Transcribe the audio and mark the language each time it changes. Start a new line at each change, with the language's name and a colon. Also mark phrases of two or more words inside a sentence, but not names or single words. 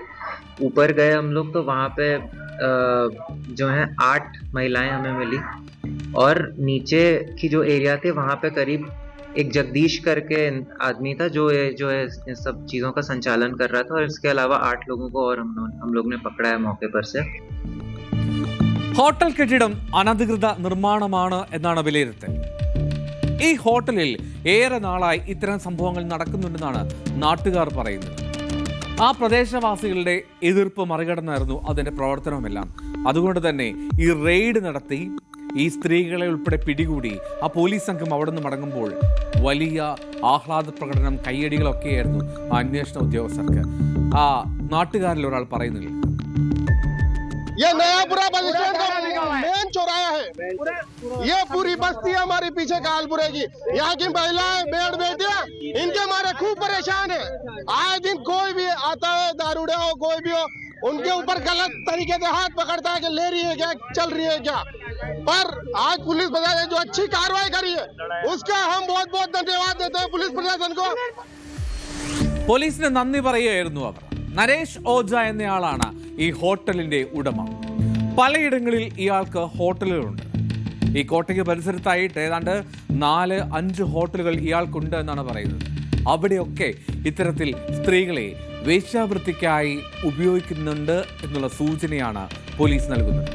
Hindi: ऊपर गए हम लोग तो वहाँ पे जो है 8 महिलाएं हमें मिली. और नीचे की जो एरिया थे वहाँ पे करीब एक जगदीश करके आदमी था जो है इन सब चीज़ों का संचालन कर रहा था. और इसके अलावा 8 लोगों को और हम लोग ने पकड़ा है मौके पर से.
Malayalam: ഹോട്ടൽ കെട്ടിടം അനധികൃത നിർമ്മാണമാണ് എന്നാണ് വിലയിരുത്തൽ. ഈ ഹോട്ടലിൽ ഏറെ നാളായി ഇത്തരം സംഭവങ്ങൾ നടക്കുന്നുണ്ടെന്നാണ് നാട്ടുകാർ പറയുന്നത്. ആ പ്രദേശവാസികളുടെ എതിർപ്പ് മറികടന്നായിരുന്നു അതിന്റെ പ്രവർത്തനമെല്ലാം. അതുകൊണ്ട് തന്നെ ഈ റെയ്ഡ് നടത്തി ഈ സ്ത്രീകളെ ഉൾപ്പെടെ പിടികൂടി ആ പോലീസ് സംഘം അവിടെ നിന്ന് മടങ്ങുമ്പോൾ വലിയ ആഹ്ലാദ പ്രകടനം, കയ്യടികളൊക്കെയായിരുന്നു ആ അന്വേഷണ ഉദ്യോഗസ്ഥർക്ക്. ആ നാട്ടുകാരിൽ ഒരാൾ പറയുന്നില്ല.
Hindi: ये नयापुरा बस स्टैंड का मेन चौराहा है. ये पूरी बस्ती है हमारी पीछे कालपुरे की. यहाँ की महिलाएं, बेड़ बेटियां, इनके हमारे खूब परेशान है. आए दिन कोई भी आता है, दारूड़े हो कोई भी हो, उनके ऊपर गलत तरीके से हाथ पकड़ता है कि ले रही है क्या, चल रही है क्या. पर आज पुलिस प्रशासन जो अच्छी कार्रवाई करी है उसका हम बहुत बहुत धन्यवाद देते हैं पुलिस प्रशासन को.
Malayalam: പോലീസിന് നന്ദി പറയുകയായിരുന്നു അവർ. നരേഷ് ഓജ എന്നയാളാണ് ഈ ഹോട്ടലിന്റെ ഉടമ. പലയിടങ്ങളിൽ ഇയാൾക്ക് ഹോട്ടലുകളുണ്ട്. ഈ കോട്ടയ്ക്ക് പരിസരത്തായിട്ട് ഏതാണ്ട് 4-5 ഹോട്ടലുകൾ ഇയാൾക്കുണ്ട് എന്നാണ് പറയുന്നത്. അവിടെയൊക്കെ ഇത്തരത്തിൽ സ്ത്രീകളെ വേശ്യാവൃത്തിക്കായി ഉപയോഗിക്കുന്നുണ്ട് എന്നുള്ള സൂചനയാണ് പോലീസ് നൽകുന്നത്.